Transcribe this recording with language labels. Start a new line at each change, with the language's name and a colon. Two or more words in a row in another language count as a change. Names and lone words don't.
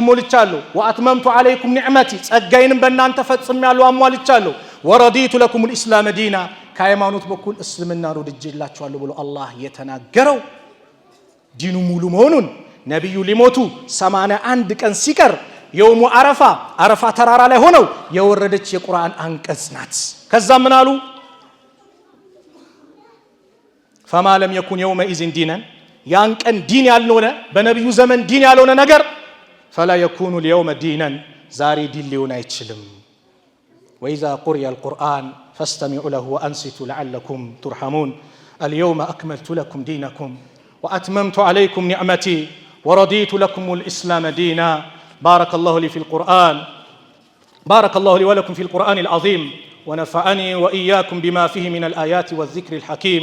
Amharic: ሞልቻለሁ፣
Arabic: وأتممت عليكم نعمتي
Amharic: ጸጋዬንም በእናንተ ፈጽሜያለሁ አሟልቻለሁ፣
Arabic: ورضيت لكم الإسلام دينا
Amharic: ከሃይማኖት በኩል እስልምናን ወድጄላችኋለሁ ብሎ አላህ የተናገረው ዲኑ ሙሉ መሆኑን ነብዩ ሊሞቱ 81 ቀን ሲቀር
Arabic: يوم عرفة
Amharic: ተራራ ላይ ሆነው የወረደች የቁርአን አንቀጽ ናት። ከዛ ምን አሉ?
Arabic: فما لم يكن يومئذ دينا
Amharic: ያን ቀን ዲን ያልሆነ በነብዩ ዘመን ዲን ያልሆነ ነገር
Arabic: فلا يكون اليوم دينا
Amharic: ዛሬ ዲን ሊሆን አይችልም።
Arabic: وإذا قرئ القرآن فاستمعوا له وأنصتوا لعلكم ترحمون اليوم أكملت لكم دينكم وأتممت عليكم نعمتي ورضيت لكم الإسلام دينا. بارك الله لي في القرآن، بارك الله لي ولكم في القرآن العظيم، ونفعني وإياكم بما فيه من الآيات والذكر الحكيم.